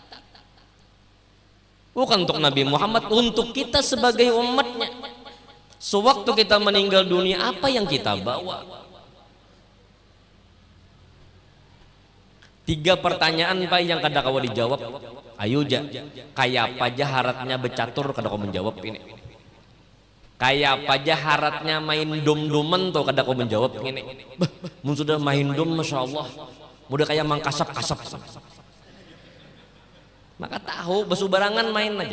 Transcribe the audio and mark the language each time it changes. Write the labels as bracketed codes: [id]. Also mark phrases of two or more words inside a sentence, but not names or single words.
[id] Bukan untuk Nabi Muhammad, untuk kita sebagai umatnya. Sewaktu kita meninggal dunia, apa yang kita bawa? [bjn] 3 pertanyaan Pak yang kada kau dijawab. Ayo ja, kayak apa aja haratnya becatur kada kau menjawab ini. Kayak apa aja haratnya main dom-doman tuh kada kau menjawab ini. Mun sudah main dom, [ar] ما شاء الله, [bjn] mudah kayak mangkasap-kasap. Maka tahu besubarangan main aja.